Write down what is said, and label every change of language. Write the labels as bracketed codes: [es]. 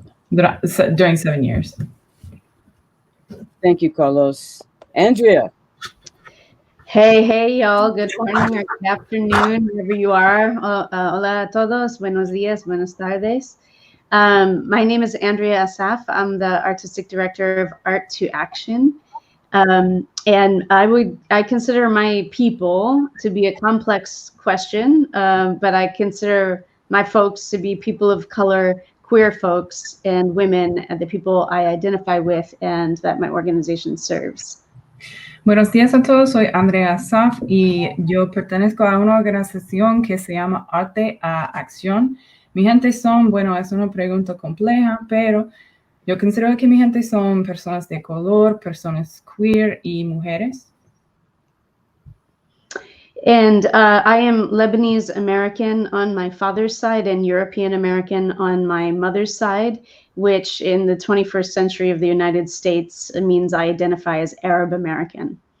[en] During 7 years. Thank you, Carlos. Andrea. Hey, y'all. Good morning or good afternoon, wherever you are. [es] Hola a todos. Buenos días, buenas tardes. [en] My name is Andrea Asaf. I'm the artistic director of Art to Action. And I consider my people to be a complex question, but I consider my folks to be people of color, queer folks, and women, and the people I identify with and that my organization serves. [es] Buenos días a todos, soy Andrea Asaf y yo pertenezco a una organización que se llama Arte a Acción. Mi gente son, es una pregunta compleja, pero yo considero que mi gente son personas de color, personas queer y mujeres. [en] And I am Lebanese American on my father's side and European American on my mother's side, which in the 21st century of the United States means I identify as Arab American.